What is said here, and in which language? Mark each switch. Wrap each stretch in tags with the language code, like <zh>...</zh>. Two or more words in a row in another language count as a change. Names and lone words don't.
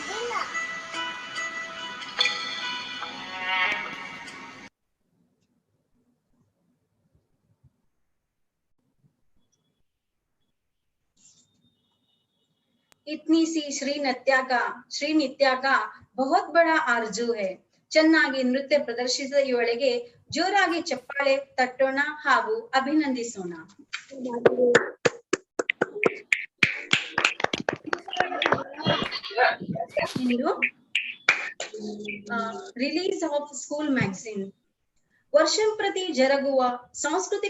<hi>इतनी सी श्री नित्या का बहुत बड़ा ಆರ್ಜು है।</hi> <kn>ಚೆನ್ನಾಗಿ ನೃತ್ಯ ಪ್ರದರ್ಶಿಸಿದ ಇವಳಿಗೆ ಜೋರಾಗಿ ಚಪ್ಪಾಳೆ ತಟ್ಟೋಣ ಹಾಗೂ ಅಭಿನಂದಿಸೋಣ। ಇಂದು</kn> <en>release of school magazine</en> <kn>ವರ್ಷಂಪ್ರತಿ ಜರುಗುವ ಸಾಂಸ್ಕೃತಿಕ</kn>